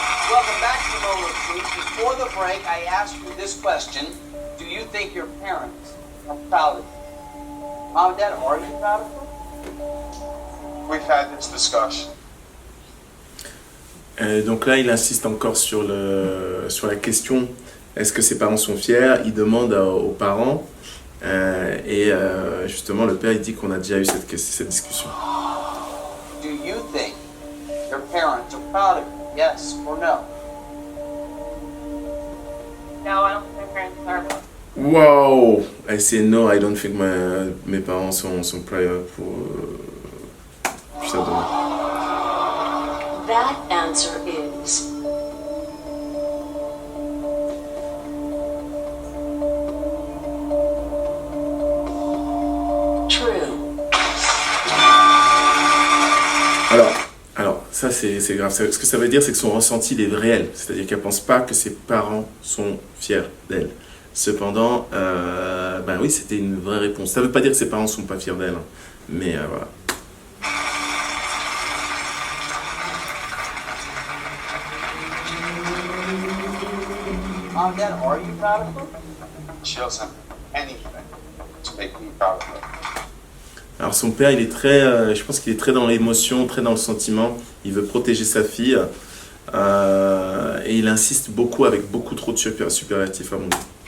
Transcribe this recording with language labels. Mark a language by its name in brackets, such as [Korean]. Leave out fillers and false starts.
[English] Welcome back to the Moment of Truth. Before the break, I asked you this question. Do you think your parents are proud of you? Mom and Dad, are you proud of you? We've had this discussion. [French] Donc là, il insiste encore sur la question est-ce que ses parents sont fiers? Il demande aux parents et justement le père il dit qu'on a déjà eu cette discussion. [English] Do you think your parents are proud of you? Yes or no? No, I don't think my parents are. Wow! I say no, I don't think [French] mes parents sont prêts pour ça demain. [English] That answer is true. [French] Alors, ça c'est grave. Ce que ça veut dire, c'est que son ressenti il est réel. C'est-à-dire qu'elle pense pas que ses parents sont fiers d'elle. Cependant, ben oui, c'était une vraie réponse. Ça veut pas dire que ses parents sont pas fiers d'elle, hein. Mais voilà. [English] Mom and Dad, are you proud of them? She doesn't anything to make me proud of her. [French] Alors son père, il est très, je pense qu'il est très dans l'émotion, très dans le sentiment. Il veut protéger sa fille et il insiste beaucoup avec beaucoup trop de superlatifs à mon goût.